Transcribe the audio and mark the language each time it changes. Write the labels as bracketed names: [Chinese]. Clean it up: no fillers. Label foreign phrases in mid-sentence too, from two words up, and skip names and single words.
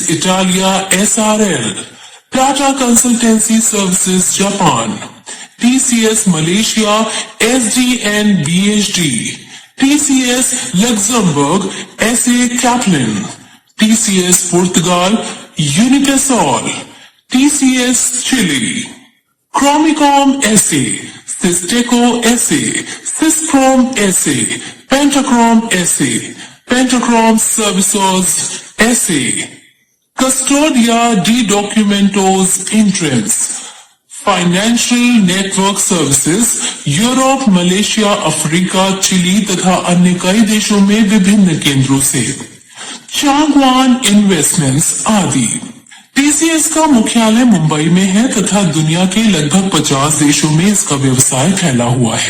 [Hindi] Italia SRL, Tata Consultancy Services Japan, TCS Malaysia SDN BHD, TCS Luxembourg SA Kaplan, TCS Portugal Unipesol, TCS Chile, Chromicom SA, Systeco SA, Sysprom SA, Pentacrom SA, Pentacrom Services SA, Custodia de Documentos Intrams, फाइनेंशियल नेटवर्क सर्विसेज यूरोप, मलेशिया, अफ्रीका, चिली तथा अन्य कई देशों में विभिन्न केंद्रों से, चांगवान इन्वेस्टमेंट्स आदि। टीसीएस का मुख्यालय मुंबई में है तथा दुनिया के लगभग 50 देशों में इसका व्यवसाय फैला हुआ है।